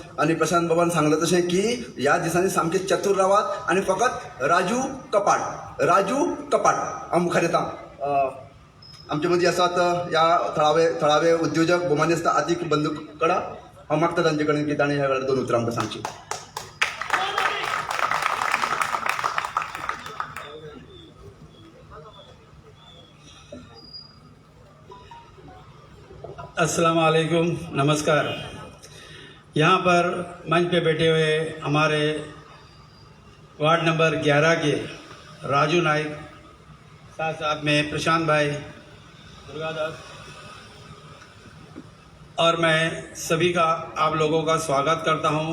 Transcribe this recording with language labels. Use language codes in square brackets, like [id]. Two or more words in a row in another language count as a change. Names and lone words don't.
[kok] आणि प्रशांत बाबान सांगलं तशें की ह्या दिसांनी सामके चतूर रावात आणि फकत राजू कपाट, राजू कपाट. हांव मुखार येता. आमचे मदीं आसात ह्या थळावे उद्योजक भोमानेस्त आतीक बंदूकडा. हांव मागता तांचे कडेन की ताणें ह्या वेळार 2 उतरां आमकां सांगची. [ar] السلام عليكم, [hi] नमस्कार. यहाँ पर मंच पे बैठे हुए हमारे वार्ड नंबर 11 के राजू नाइक, साथ साथ में प्रशांत भाई, दुर्गादास, और मैं सभी का आप लोगों का स्वागत करता हूं.